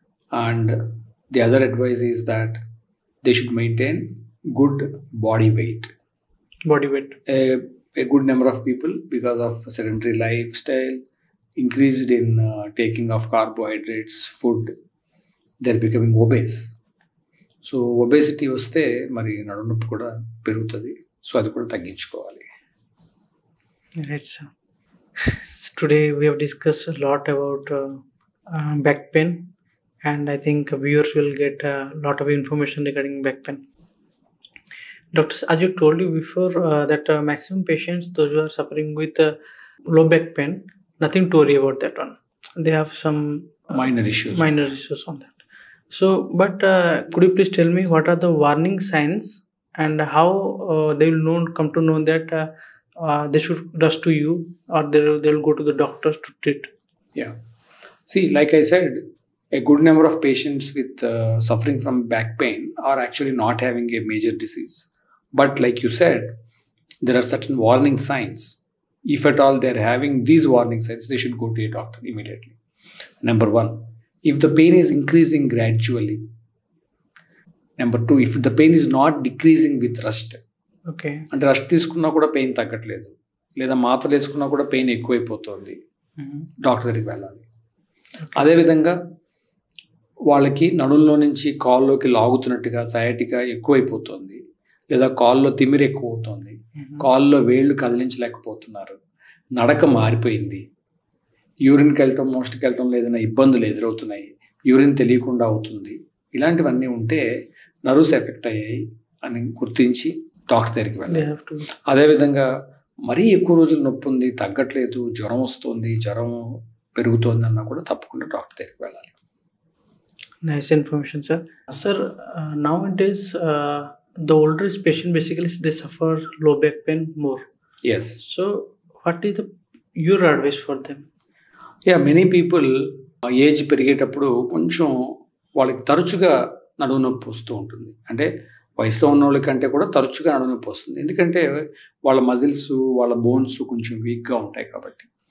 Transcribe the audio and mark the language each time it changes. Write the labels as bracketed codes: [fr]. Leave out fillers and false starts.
[en] And the other advice is that they should maintain good body weight. Body weight. A good number of people, because of sedentary lifestyle, increased in taking of carbohydrates, food, they're becoming obese. [te] So obesity వస్తే మరి నడుము నొప్పి కూడా పెరుగుతుంది. So అది కూడా తగ్గించుకోవాలి. [en] Right, sir. So today we have discussed a lot about back pain, and I think viewers will get a lot of information regarding back pain. Doctors, as you told you before, that maximum patients, those who are suffering with low back pain, nothing to worry about that one. They have some minor issues on that. So, but could you please tell me what are the warning signs and how they will come to know that they should rush to you, or they'll go to the doctors to treat? Yeah. See, like I said, a good number of patients with suffering from back pain are actually not having a major disease. But like you said, there are certain warning signs. If at all they are having these warning signs, they should go to a doctor immediately. Number one, if the pain is increasing gradually. Number two, if the pain is not decreasing with rest. Okay. [te] అంటే rust తీసుకున్నా కూడా pain తగ్గట్లేదు, లేదా మాత్రలు వేసుకున్నా కూడా pain ఎక్కువైపోతుంది, doctor దగ్గరికి వెళ్ళాలి. అదేవిధంగా వాళ్ళకి నడుల్లో నుంచి కాల్లోకి లాగుతున్నట్టుగా సయాటికా ఎక్కువైపోతుంది, లేదా కాల్లో తిమ్మిరి ఎక్కువ అవుతుంది, కాల్లో వేళ్ళు కదిలించలేకపోతున్నారు, నడక మారిపోయింది, యూరిన్కి వెళ్ళటం మోస్ట్కి వెళ్ళటంలో ఏదైనా ఇబ్బందులు ఎదురవుతున్నాయి, యూరిన్ తెలియకుండా అవుతుంది, ఇలాంటివన్నీ ఉంటే నర్వ్స్ ఎఫెక్ట్ అయ్యాయి అని గుర్తించి డాక్టర్ దగ్గరికి వెళ్ళాలి. అదేవిధంగా మరీ ఎక్కువ రోజులు నొప్పి ఉంది, తగ్గట్లేదు, జ్వరం వస్తుంది, జ్వరం పెరుగుతోందన్నా కూడా తప్పకుండా డాక్టర్ దగ్గరికి వెళ్ళాలి. [en] Nice information, sir. Sir, nowadays, the older patient basically they suffer low back pain more. Yes. So, what is your advice for them? Many people [te] age పెరిగేటప్పుడు కొంచెం వాళ్ళకి తరచుగా నడుము నొప్పి వస్తూ ఉంటుంది. అంటే వయసులో ఉన్న వాళ్ళకంటే కూడా తరచుగా నడుము నొప్పి వస్తుంది. ఎందుకంటే వాళ్ళ మజిల్స్, వాళ్ళ బోన్స్ కొంచెం వీక్గా ఉంటాయి కాబట్టి.